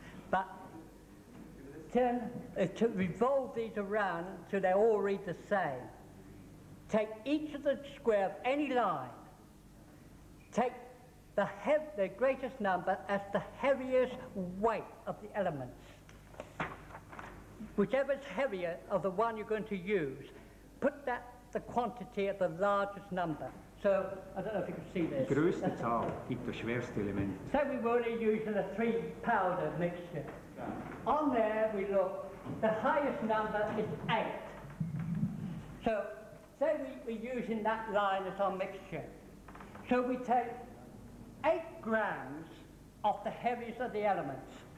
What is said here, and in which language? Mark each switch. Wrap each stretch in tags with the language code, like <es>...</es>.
<en>But to revolve these around so they all read the same, take each of the square of any line, take the greatest number as the heaviest weight of the elements. Whichever is heavier of the one you're going to use, put the quantity at the largest number. So, I don't know if you can see this.</en> <de>Die größte Zahl gibt das schwerste Element.</de> <en>Say we were only using a 3-powder mixture. On there we look, the highest number is 8. So, say we're using that line as our mixture. So we take 8 grams of the heaviest of the elements.</en>